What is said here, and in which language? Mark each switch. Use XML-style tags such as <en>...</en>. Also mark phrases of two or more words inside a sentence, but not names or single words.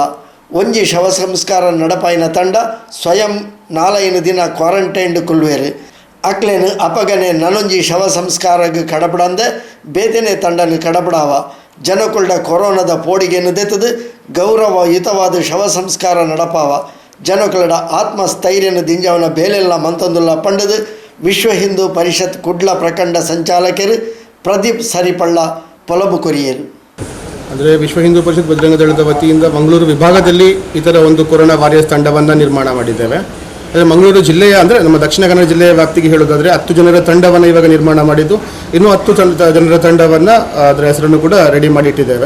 <tcy>ಒಂಜಿ ಶವ ಸಂಸ್ಕಾರ ನಡಪಾಯಿನ ತಂಡ ಸ್ವಯಂ 4 ದಿನ ಕ್ವಾರಂಟೈನ್ಡ್ ಕುಲ್ವೇರು ಅಕ್ಲೇನು ಅಪಗನೆ ನನೊಂಜಿ ಶವ ಸಂಸ್ಕಾರಕ್ಕೆ ಕಡಪಡಂದೆ ಬೇತೆನೆ ತಂಡನ್ನು ಕಡಪಡಾವ ಜನಕುಳ್ಳ ಕೊರೋನಾದ ಪೋಡಿಗೆಯನ್ನು ದೆತ್ತದು ಗೌರವಯುತವಾದ ಶವ ಸಂಸ್ಕಾರ ನಡಪಾವ ಜನಕುಳ್ಳ ಆತ್ಮಸ್ಥೈರ್ಯನ ದಿಂಜವನ ಬೇಲೆಲ್ಲ ಮಂತೊಂದುಲ್ಲ ಪಂಡದು ವಿಶ್ವ ಹಿಂದೂ ಪರಿಷತ್ ಕುಡ್ಲ ಪ್ರಖಂಡ ಸಂಚಾಲಕರು ಪ್ರದೀಪ್ ಸರಿಪಳ್ಳ ಪೊಲಬು ಕೊರಿಯರು.</tcy> <kn>ಅಂದರೆ ವಿಶ್ವ ಹಿಂದೂ ಪರಿಷತ್ ಬಜರಂಗ ದಳದ ವತಿಯಿಂದ ಮಂಗಳೂರು ವಿಭಾಗದಲ್ಲಿ ಈ ಥರ ಒಂದು</kn> <en>Corona warriors</en> <kn>ತಂಡವನ್ನು ನಿರ್ಮಾಣ ಮಾಡಿದ್ದೇವೆ. ಅಂದರೆ ಮಂಗಳೂರು ಜಿಲ್ಲೆಯ ಅಂದರೆ ನಮ್ಮ ದಕ್ಷಿಣ ಕನ್ನಡ ಜಿಲ್ಲೆಯ ವ್ಯಾಪ್ತಿಗೆ ಹೇಳೋದಾದರೆ 10 ಜನರ ತಂಡವನ್ನು ಇವಾಗ ನಿರ್ಮಾಣ ಮಾಡಿದ್ದು ಇನ್ನೂ 10 ಜನರ ತಂಡವನ್ನು ಅದರ ಹೆಸರನ್ನು ಕೂಡ ರೆಡಿ ಮಾಡಿ ಇಟ್ಟಿದ್ದೇವೆ.</kn>